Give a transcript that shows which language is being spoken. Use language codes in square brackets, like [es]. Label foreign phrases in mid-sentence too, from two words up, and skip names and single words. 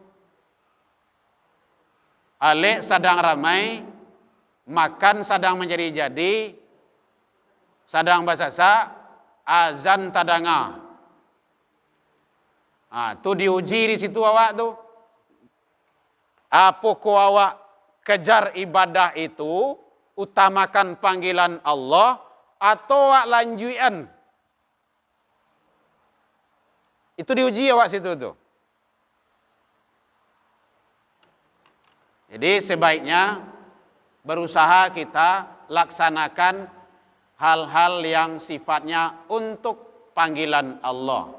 [min] Ale sedang ramai, makan sedang menjadi-jadi, sedang basasa, azan tadanga. Tu diuji di situ awak tu. Apa ko awak kejar ibadah itu, utamakan panggilan Allah, atau awak lanjuan. Itu diuji awak situ tu. [id] Jadi sebaiknya berusaha kita laksanakan hal-hal yang sifatnya untuk panggilan Allah.